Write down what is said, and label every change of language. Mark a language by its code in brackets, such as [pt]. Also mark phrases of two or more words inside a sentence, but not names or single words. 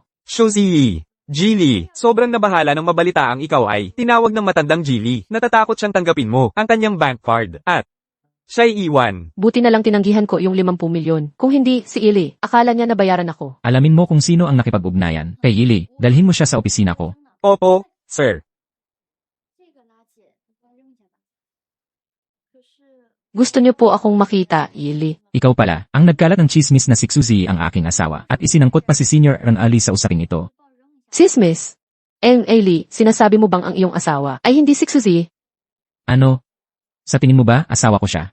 [tl] Shuzi, Jilly, sobrang nabahala nang mabalita ang ikaw ay tinawag ng matandang Jilly. Natatakot siyang tanggapin mo ang kanyang bank card at siya'y iwan. Buti na lang tinanggihan ko yung 50 milyon. Kung hindi, si Ili, akala niya nabayaran ako. Alamin mo kung sino ang nakipag-ugnayan. Kay Yili, dalhin mo siya sa opisina ko. Opo, sir. [zh] 这个垃圾我扔下吧。可是 [tl] Gusto niyo po akong makita, Ili. Ikaw pala, ang nagkalat ng chismis na si Suzy ang aking asawa at isinangkot pa si Senior Ron Ali sa usaping ito. Sismis. Eli, sinasabi mo bang ang iyong asawa ay hindi si Suzy? Ano? Sa tingin mo ba, asawa ko siya?